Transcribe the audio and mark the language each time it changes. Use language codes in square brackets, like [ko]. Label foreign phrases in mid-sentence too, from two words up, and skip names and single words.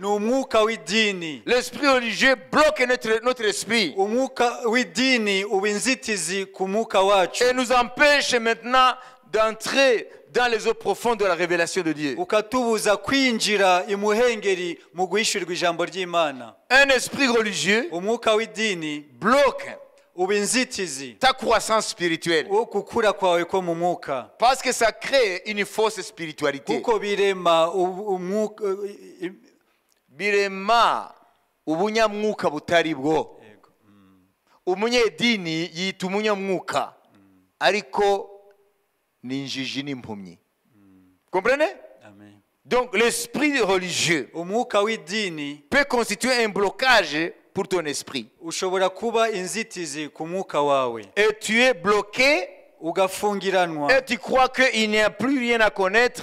[fr] L'esprit religieux bloque notre esprit et nous empêche maintenant d'entrer dans les eaux profondes de la révélation de Dieu. Un esprit religieux bloque ta croissance spirituelle parce que ça crée une fausse spiritualité. [rw] Birema ubunyamwuka butari bwo. Umunyedini yita umunyamwuka ariko ni injiji n'impumyi. [fr] Comprenez? Amen. Donc l'esprit religieux peut constituer un blocage pour ton esprit. Et tu es bloqué et tu crois qu'il n'y a plus rien à connaître.